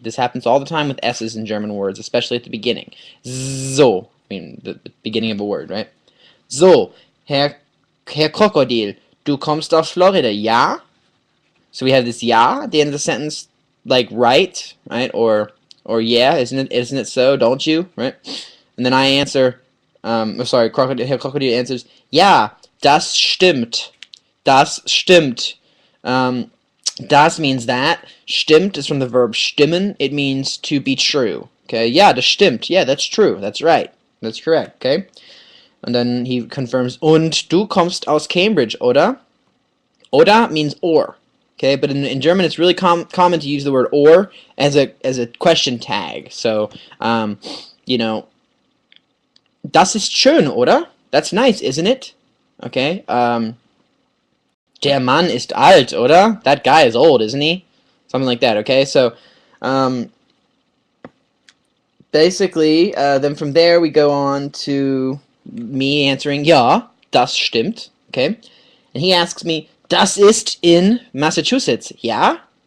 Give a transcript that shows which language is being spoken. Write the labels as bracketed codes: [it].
[en] This happens all the time with S's in German words, especially at the beginning. So, I mean, the beginning of a word, right? [de] So, Herr Krokodil, du kommst aus Florida, ja? [en] So we have this ja at the end of the sentence, like right, or yeah, isn't it so? Don't you, right? And then I answer, Krokodil answers, [de] ja, das stimmt, das stimmt. [en] Das means that. Stimmt is from the verb stimmen. It means to be true. Okay, yeah, [de] das stimmt. [en] Yeah, that's true. That's right. That's correct. Okay. And then he confirms, [de] und du kommst aus Cambridge, oder? [en] Oder means or. Okay, but in German it's really common to use the word or as a question tag. So, you know, [de] das ist schön, oder? [en] That's nice, isn't it? Okay, [de] der Mann ist alt, oder? [en] That guy is old, isn't he? Something like that, okay? So, basically, then from there we go on to me answering, [de] ja, das stimmt, [en] okay? And he asks me, [de] das ist in Massachusetts, ja?